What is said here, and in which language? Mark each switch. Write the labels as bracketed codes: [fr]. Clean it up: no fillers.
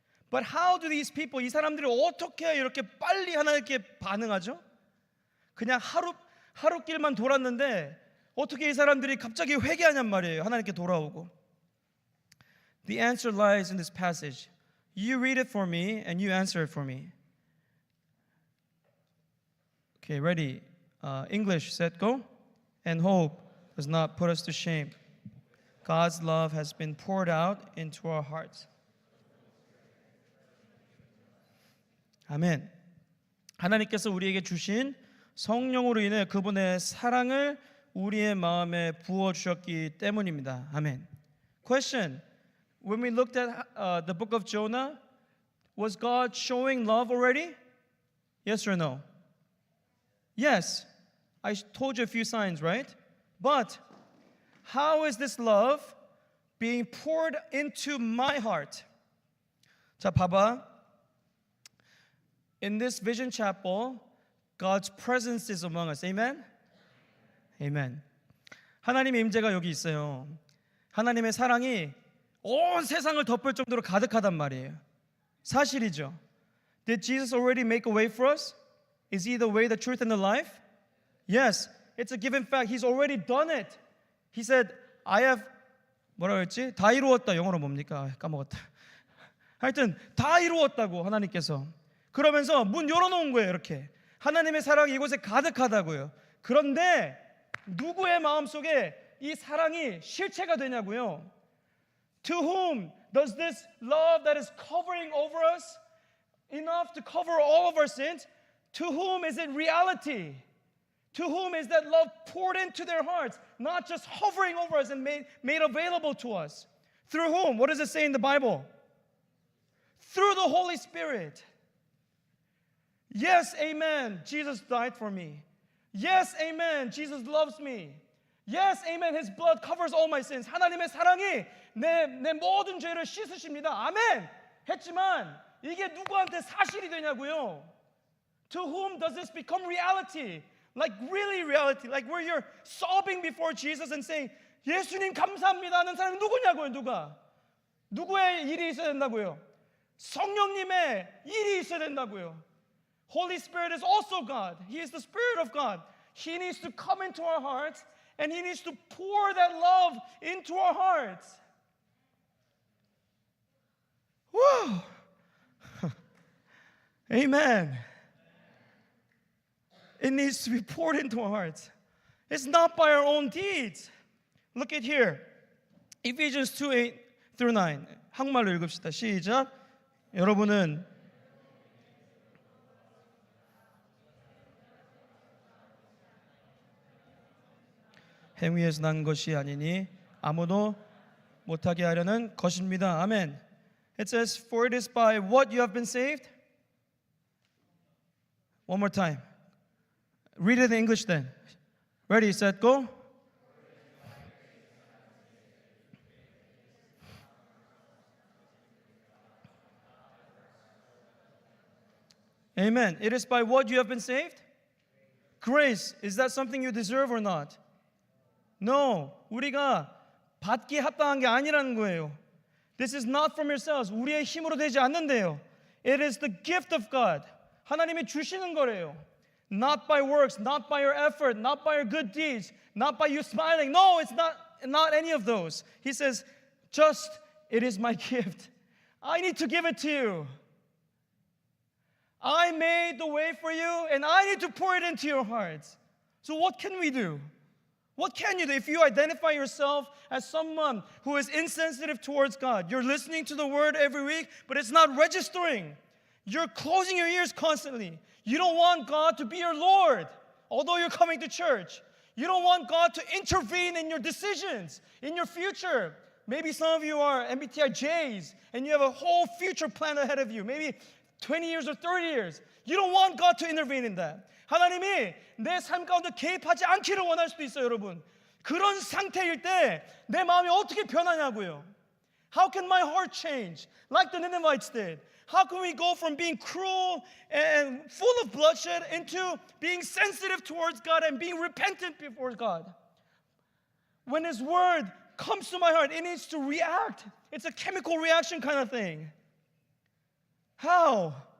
[en] But how do these people, [ko] 이 사람들이 어떻게 이렇게 빨리 하나님께 반응하죠? 그냥 하루길만 돌았는데 어떻게 이 사람들이 갑자기 회개하냔 말이에요. 하나님께 돌아오고. [en] The answer lies in this passage. You read it for me and you answer it for me. Okay, ready? English, set, go. And hope does not put us to shame. God's love has been poured out into our hearts. [ko] 아멘. 하나님께서 우리에게 주신 성령으로 인해 그분의 사랑을 우리의 마음에 부어 주셨기 때문입니다. 아멘. [en] Question: When we looked at the book of Jonah, was God showing love already? Yes or no? Yes, I told you a few signs, right? But how is this love being poured into my heart? [ko] 자, 봐봐. [en] In this Vision Chapel, God's presence is among us. Amen? Amen. [ko] 하나님의 임재가 여기 있어요. 하나님의 사랑이 온 세상을 덮을 정도로 가득하단 말이에요. 사실이죠. [en] Did Jesus already make a way for us? Is He the way, the truth, and the life? Yes, it's a given fact. He's already done it. He said, I have, [ko] 뭐라고 했지? 다 이루었다. 영어로 뭡니까? 까먹었다. 하여튼 다 이루었다고 하나님께서. 그러면서 문 열어놓은 거예요. 이렇게. 하나님의 사랑이 이곳에 가득하다고요. 그런데 누구의 마음속에 이 사랑이 실체가 되냐고요. [en] To whom does this love that is covering over us enough to cover all of our sins? To whom is it reality? To whom is that love poured into their hearts, not just hovering over us and made available to us? Through whom? What does it say in the Bible? Through the Holy Spirit. Yes, amen, Jesus died for me. Yes, amen, Jesus loves me. Yes, amen, His blood covers all my sins. [ko] 하나님의 사랑이 내 모든 죄를 씻으십니다. 아멘! 했지만 이게 누구한테 사실이 되냐고요. [en] To whom does this become reality? Like really reality, like where you're sobbing before Jesus and saying, [ko] 예수님 감사합니다 하는 사람이 누구냐고요. 누구의 일이 있어야 된다고요? 성령님의 일이 있어야 된다고요. [en] Holy Spirit is also God. He is the Spirit of God. He needs to come into our hearts and He needs to pour that love into our hearts. Woo! Amen. It needs to be poured into our hearts. It's not by our own deeds. Look at here. Ephesians 2, 8-9. [ko] 한국말로 읽읍시다. 시작. 여러분은 행위에서 난 것이 아니니 아무도 못하게 하려는 것입니다. 아멘. [en] It says, for it is by what you have been saved. One more time. Read it in English then. Ready, set, go. Amen. It is by what you have been saved? Grace. Is that something you deserve or not? No. [ko] 우리가 받기에 합당한 게 아니라는 거예요. [en] This is not from yourselves. [ko] 우리의 힘으로 되지 않는데요. [en] It is the gift of God. [ko] 하나님이 주시는 거래요. [en] Not by works, not by your effort, not by your good deeds, not by you smiling. No, it's not any of those. He says, just it is my gift. I need to give it to you. I made the way for you and I need to pour it into your hearts. So what can we do? What can you do if you identify yourself as someone who is insensitive towards God? You're listening to the word every week, but it's not registering. You're closing your ears constantly. You don't want God to be your Lord, although you're coming to church. You don't want God to intervene in your decisions, in your future. Maybe some of you are MBTI Js, and you have a whole future plan ahead of you, maybe 20 years or 30 years. You don't want God to intervene in that. [ko] 하나님이 내 삶 가운데 개입하지 않기를 원할 수도 있어요, 여러분. 그런 상태일 때 내 마음이 어떻게 변하냐고요. [en] How can my heart change? Like the Ninevites did. How can we go from being cruel and full of bloodshed into being sensitive towards God and being repentant before God? When His word comes to my heart, it needs to react. It's a chemical reaction kind of thing. How?